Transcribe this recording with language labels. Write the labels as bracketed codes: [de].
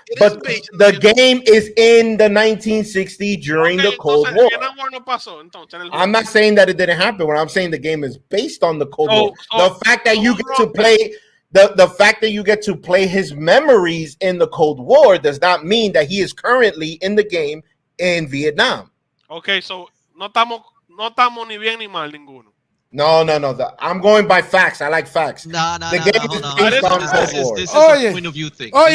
[en] But the game is in the 1960s during the Cold War. I'm not saying that it didn't happen. When I'm saying the game is based on the Cold War. The fact that you get to play the fact that you get to play his memories in the Cold War does not mean that he is currently in the game in Vietnam. Okay, so [es] no estamos ni bien ni mal ninguno. [en] No. I'm going by facts. I like facts. The game is based on Cold War. This is a point of view thing.